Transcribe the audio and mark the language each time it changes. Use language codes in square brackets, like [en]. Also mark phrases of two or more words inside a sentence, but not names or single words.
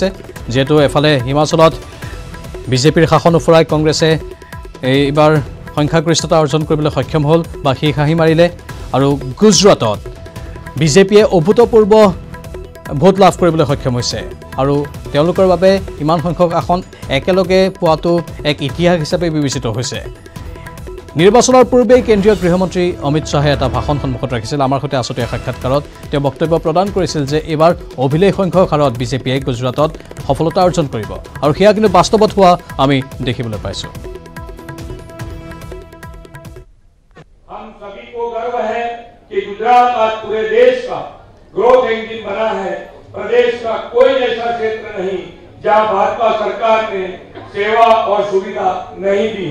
[as] যিহেতু এফালে হিমাচলত বিজেপিৰ শাসন উফৰাই কংগ্ৰেছে এইবাৰ সংখ্যাগৰিষ্ঠতা অৰ্জন কৰিবলৈ সক্ষম হ'ল বা সেই হাঁহি মাৰিলে, আৰু গুজৰাটত বিজেপিয়ে অভূতপূৰ্ব ভোট লাভ কৰিবলৈ সক্ষম হৈছে আৰু তেওঁলোকৰ বাবে ইমান সংখ্যক আসন একেলগে পোৱাটো এক ইতিহাস হিচাপে বিবেচিত হৈছে। নিৰ্বাচনৰ পূৰ্বে কেন্দ্ৰীয় গৃহমন্ত্ৰী অমিত শ্বাহে এটা ভাষণ সন্মুখত ৰাখিছিল। আমাৰ সৈতে আছতীয়া সাক্ষাৎকাৰত তেওঁ বক্তব্য প্ৰদান কৰিছিল যে এইবাৰ অভিলেখ সংখ্যক হাৰত বিজেপিয়ে গুজৰাটত সফলতা অৰ্জন কৰিব, আৰু সেয়া কিন্তু বাস্তৱত হোৱা আমি দেখিবলৈ পাইছোঁ। [hi] हम सभी को गर्व है कि गुजरात आज पूरे देश का [en] growth engine [hi] बना है। प्रदेश का कोई ऐसा क्षेत्र नहीं जहां भाजपा सरकार ने सेवा और सुविधा नहीं दी।